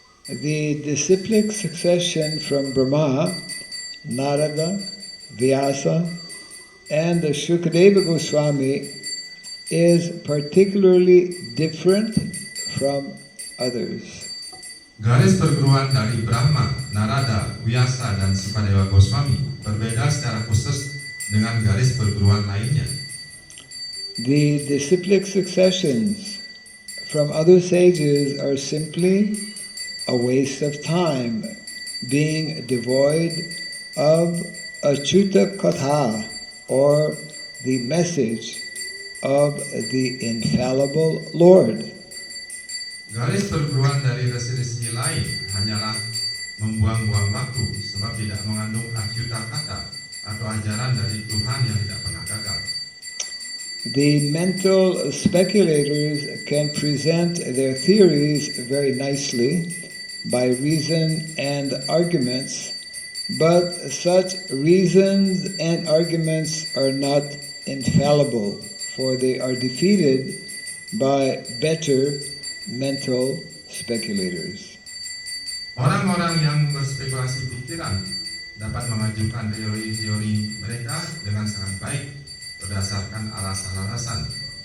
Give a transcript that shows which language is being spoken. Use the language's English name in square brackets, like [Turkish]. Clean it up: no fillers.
[English] The disciplic succession from Brahma, Narada, Vyasa, and the Shukadeva Goswami is particularly different from others. [Indonesian] Garis perguruan dari Brahma, Narada, Vyasa, dan Sukadewa Goswami berbeda secara khusus dengan garis perguruan lainnya. [English] The disciplic successions from other sages are simply a waste of time, being devoid of Achyuta Katha, or the message of the infallible Lord. [Indonesian] Garis perguruan dari resi-resi lain hanyalah membuang-buang waktu sebab tidak mengandung akyuta kata atau ajaran dari Tuhan yang tidak pernah gagal. [English] The mental speculators can present their theories very nicely by reason and arguments, but such reasons and arguments are not infallible, for they are defeated by better mental speculators. [Indonesian] Orang-orang yang berspekulasi pikiran dapat mengajukan teori-teori mereka dengan sangat baik berdasarkan alasan-alasan.